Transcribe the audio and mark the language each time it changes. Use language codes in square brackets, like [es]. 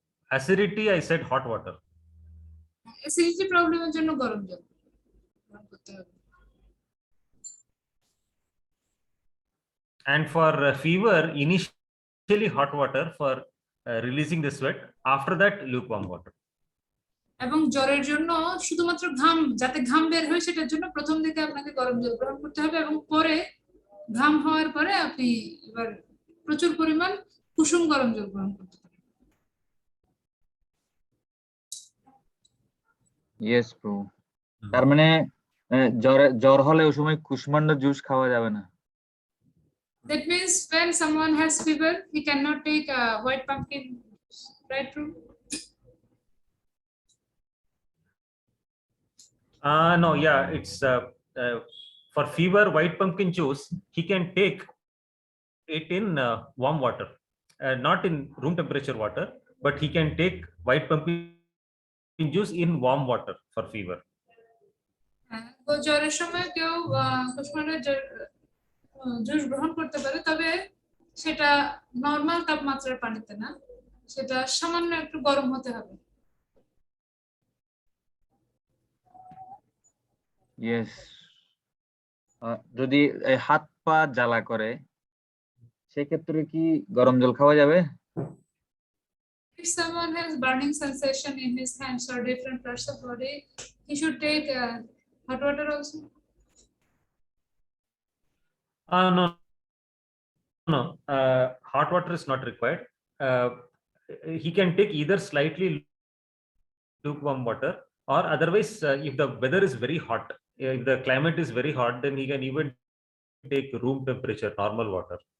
[en] acidity, I said hot water. [bn] Acidity প্রবলেমের জন্য গরম জল গ্রহণ করতে হবে। [en] And for fever, initially hot water for releasing the sweat. After that, lukewarm water. [bn] এবং জ্বরের জন্য শুধুমাত্র ঘাম যাতে ঘাম বের হয় সেটার জন্য প্রথম দিকে আপনাকে গরম জল গ্রহণ করতে হবে এবং পরে ঘাম হওয়ার পরে আপনি এবার প্রচুর পরিমাণ কুসুম গরম জল গ্রহণ করতে পারেন। [en] Yes প্রভু। [bn] তার মানে জ্বর হলে ওই সময় কুষ্মান্ডা জুস খাওয়া যাবে না। [en] That means when someone has fever, he cannot take white pumpkin, right? True. No, yeah, it's for fever, white pumpkin juice, he can take it in warm water, not in room temperature water, but he can take white pumpkin juice in warm water for fever. [bn] জ্বরের সময় কেউ কুসুমান্ডার juice গ্রহণ করতে পারে, তবে সেটা normal তাপমাত্রার পানিতে না, সেটা সামান্য একটু গরম হতে হবে। [en] Yes. [bn] যদি হাত পা জ্বালা করে সেক্ষেত্রে কি গরম জল খাওয়া যাবে? [en] If someone has burning sensation in his hands or different parts of body, he should take hot water also. No, hot water is not required. He can take either slightly lukewarm water, or otherwise, if the weather is very hot, if the climate is very hot, then he can even take room temperature normal water.